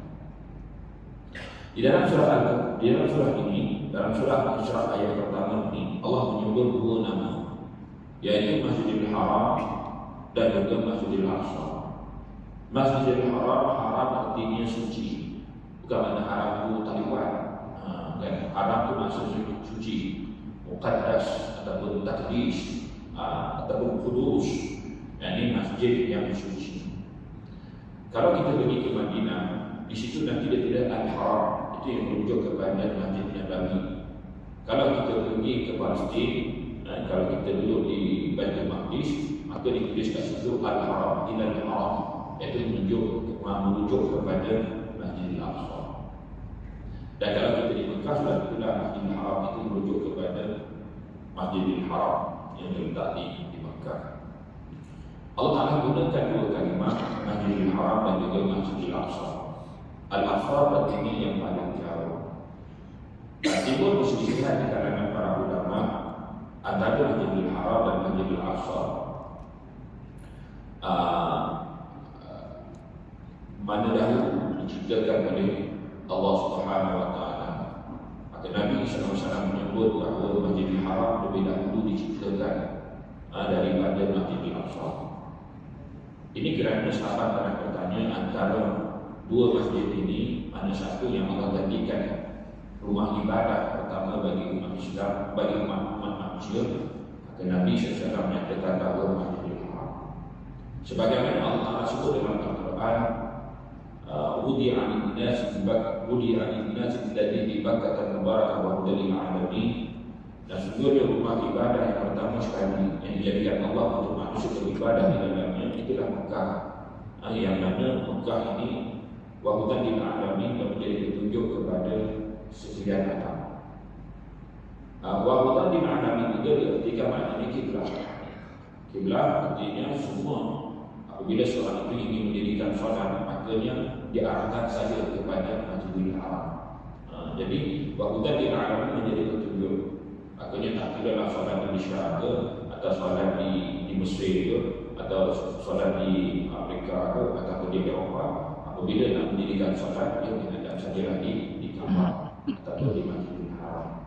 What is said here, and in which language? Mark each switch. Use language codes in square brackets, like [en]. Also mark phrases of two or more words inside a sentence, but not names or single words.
[ms] Di dalam surah ini, dalam surah Al-Isra ayat pertama ini, Allah menyebut 2 nama, yaitu Masjidil Haram dan juga Masjidil Aqsa. Masjidil Haram, haram artinya suci. Bukan makna haram itu taliban. Kan? Haram itu maksud suci, muqaddas ataupun taqdis, ataupun kudus. Ini masjid yang suci. Kalau kita pergi ke Madinah, di situ nanti dia tidak Al-Haram, itu yang merujuk kepada Masjid Nabawi. Kalau kita pergi ke Palestin, kalau kita duduk di Baitul Maqdis, maka ditulis kat situ Al-Haram, Ilal Haram, iaitu merujuk kepada Masjid Al-Aqsa. Dan kalau kita di Mekah, sudah itulah Masjid Al-Haram itu merujuk kepada Masjidil Haram yang terletak di Mekah. Allah Ta'ala gunakan dua kalimat, Masjidil Haram dan juga Masjidil Aqsa. Al-Aqsa artinya yang paling jauh. Timbul perselisihan di kalangan para ulama antara Masjidil Haram dan Masjidil Aqsa. Mana dahulu diciptakan oleh Allah [ar] سبحانه وتعالى. [ms] Maka Nabi SAW menyebut bahawa Masjidil Haram lebih dahulu diciptakan daripada Masjidil Aqsa. Ini kerana sahabat pernah bertanya antara dua masjid ini, mana satu yang Allah jadikan rumah ibadah pertama bagi umat Islam, bagi umat manusia. Maka Nabi SAW menyatakan bahawa Masjidil Haram. Sebagaimana Allah Ta'ala sebut dalam Al-Quran, [ar] وضع للناس الذي ببكة مباركة وهدى للعالمين. [ms] Dan sesungguhnya rumah ibadah yang pertama sekali yang dijadikan Allah untuk manusia beribadah di dalamnya itulah Mekah. Yang mana Mekah ini [ar] وهدى للعالمين [ms] dan menjadi petunjuk kepada sekalian alam. [ar] وهدى للعالمين [ms] juga diartikan maknanya kiblat. Kiblat artinya semua apabila seorang itu ingin mendirikan solat, makanya diarahkan saja kepada Masjidil Haram. Jadi [ar] وهدى للعالمين [ms] menjadi petunjuk. Makanya tak kira lah solat di Syarqa atau solat di Mesir ke, atau solat di Afrika ke, atau di Eropah. Apabila nak mendirikan solat, dia menghadap sajalah di Kaabah atau di Masjidil Haram.